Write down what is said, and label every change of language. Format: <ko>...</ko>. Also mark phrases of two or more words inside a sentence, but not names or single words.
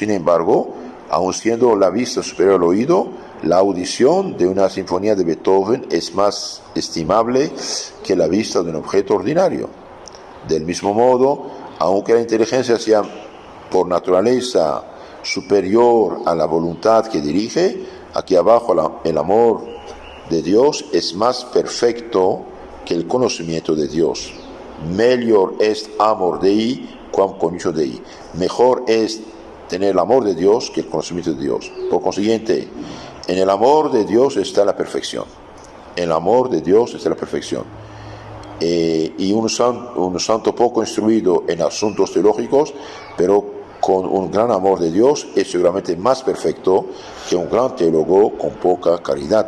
<es>Sin embargo, aun siendo la vista superior al oído, la audición de una sinfonía de Beethoven es más estimable que la vista de un objeto ordinario. Del mismo modo, aunque la inteligencia sea por naturaleza superior a la voluntad que dirige, aquí abajo el amor de Dios es más perfecto que el conocimiento de Dios.</es> <la>Melior est amor Dei quam cognitio Dei.</la> <es>Mejor es tener el amor de Dios que el conocimiento de Dios. Por consiguiente, en el amor de Dios está la perfección. En el amor de Dios está la perfección. Y un santo poco instruido en asuntos teológicos, pero con un gran amor de Dios, es seguramente más perfecto que un gran teólogo con poca caridad.</es>